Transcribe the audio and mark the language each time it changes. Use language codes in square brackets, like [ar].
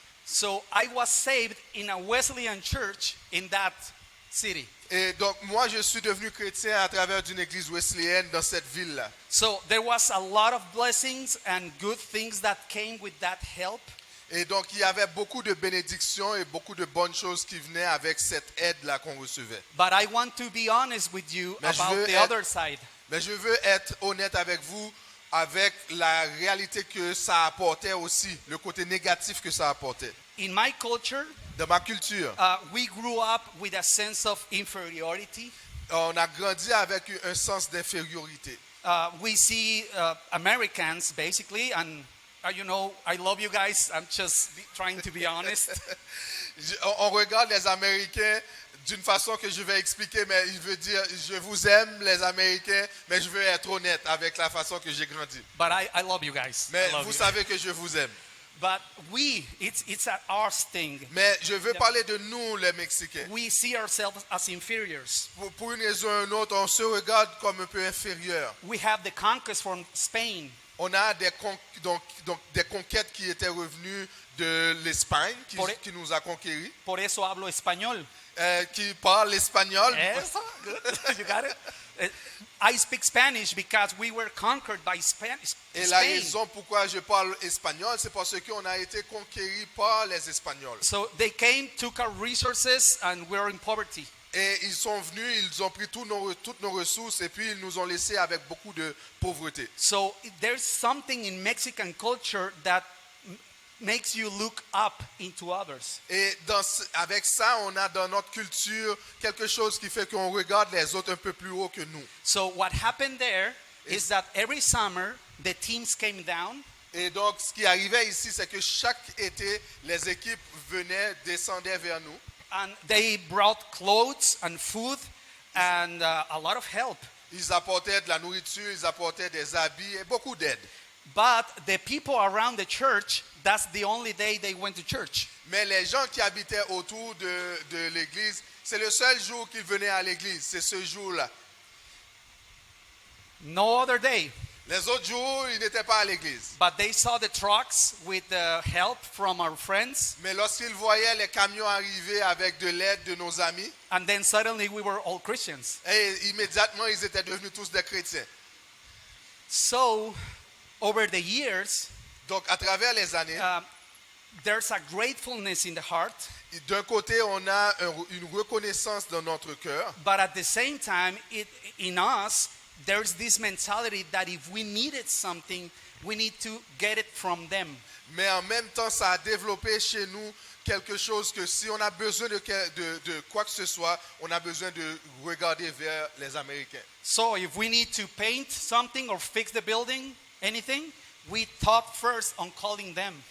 [en] So I was saved in a Wesleyan church in that city. [fr] Et donc moi je suis devenu chrétien à travers d'une église wesleyenne dans cette ville-là. [en] So there was a lot of blessings and good things that came with that help. [fr] Et donc il y avait beaucoup de bénédictions et beaucoup de bonnes choses qui venaient avec cette aide-là qu'on recevait. [en] But I want to be honest with you about the other side. [fr] Mais je veux être honnête avec vous avec la réalité que ça apportait aussi, le côté négatif que ça apportait. [en] In my culture, [fr] dans ma culture, [en] we grew up with a sense of inferiority. [fr] On a grandi avec un sens d'infériorité. [en] We see Americans basically, and you know, I love you guys. I'm just trying to be honest. [fr] On regarde les Américains d'une façon que je vais expliquer, mais il veut dire je vous aime les Américains, mais je veux être honnête avec la façon que j'ai grandi. [en] But I love you guys. [fr] Mais vous savez que je vous aime. [en] But it's our thing. [fr] Mais je veux parler de nous, les Mexicains. [en] We see ourselves as inferiors. [fr] Pour une raison ou une autre, on se regarde comme un peu inférieur. [en] We have the conquest from Spain. [fr] On a des conquêtes qui étaient revenues de l'Espagne, qui nous a conquéris. [es] Por eso hablo español. [fr] Qui parle espagnol. [en] Eso, good. You got it? I speak Spanish because we were conquered by Spain. [fr] Et la raison pourquoi je parle espagnol, c'est parce qu'on a été conquéris par les Espagnols. [en] So they came, took our resources, and we're in poverty. [fr] Et ils sont venus, ils ont pris toutes nos ressources et puis ils nous ont laissés avec beaucoup de pauvreté. [en] So there's something in Mexican culture that makes you look up into others. [fr] Et avec ça, on a dans notre culture quelque chose qui fait qu'on regarde les autres un peu plus haut que nous. [en] So what happened there is that every summer the teams came down. [fr] Et donc ce qui arrivait ici, c'est que chaque été, les équipes descendaient vers nous. [en] And they brought clothes and food and a lot of help. [fr] Ils apportaient de la nourriture, ils apportaient des habits et beaucoup d'aide. [en] But the people around the church, that's the only day they went to church. [fr] Mais les gens qui habitaient autour de l'église, c'est le seul jour qu'ils venaient à l'église, c'est ce jour-là. [en] No other day. [fr] Les autres jours, ils n'étaient pas à l'église. [en] But they saw the trucks with the help from our friends. [fr] Mais lorsqu'ils voyaient les camions arriver avec de l'aide de nos amis, [en] And then suddenly we were all Christians. [fr] et immédiatement, ils étaient devenus tous des chrétiens. [en] So, over the years, [fr] Donc, à travers les années, [en] there's a gratefulness in the heart. [fr] d'un côté, on a une reconnaissance dans notre cœur. [en] But at the same time, in us, there's this mentality that if we needed something, we need to get it from them. [fr] Mais en même temps, ça a développé chez nous quelque chose que si on a besoin de quoi que ce soit, on a besoin de regarder vers les Américains. [en] So if we need to paint something or fix the building, anything, we thought first on calling them.